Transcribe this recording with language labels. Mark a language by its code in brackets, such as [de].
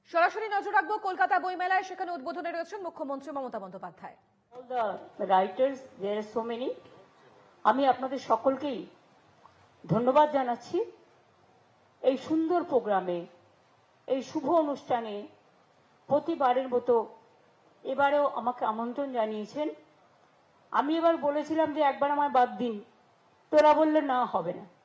[bn] সরাসরি নজর রাখবো কলকাতা বইমেলায়, সেখানে উদ্বোধনে রয়েছেন মুখ্যমন্ত্রী Mamata Bandyopadhyay. [en] All the writers, there are so many. [bn] আমি আপনাদের সকলকেই ধন্যবাদ জানাচ্ছি এই সুন্দর প্রোগ্রামে, এই শুভ অনুষ্ঠানে প্রতিবারের মতো এবারেও আমাকে আমন্ত্রণ জানিয়েছেন। আমি এবার বলেছিলাম যে একবার আমায় বাদ দিন, তোরা বললে না হবে না।